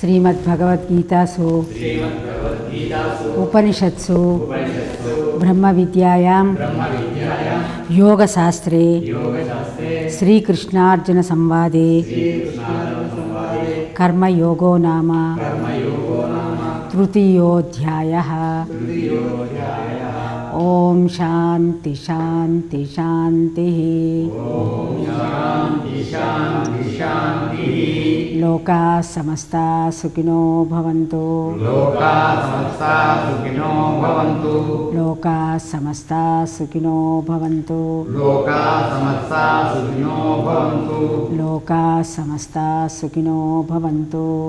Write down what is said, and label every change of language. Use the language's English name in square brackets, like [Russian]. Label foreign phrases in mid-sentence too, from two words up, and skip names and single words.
[Sanskrit] శ్రీమద్భగవద్గీతాసు ఉపనిషత్సు బ్రహ్మవిద్యాయాం యోగశాస్త్రే శ్రీకృష్ణార్జున సంవాదే కర్మయోగో నామ తృతీయోధ్యాయః. ఓం శాంతి శాంతి శాంతి. లోకా సమస్తా సుఖినో భవంతు. లోకా సమస్తా సుఖినో భవంతు. లోకా సమస్తా సుఖినో భవంతు.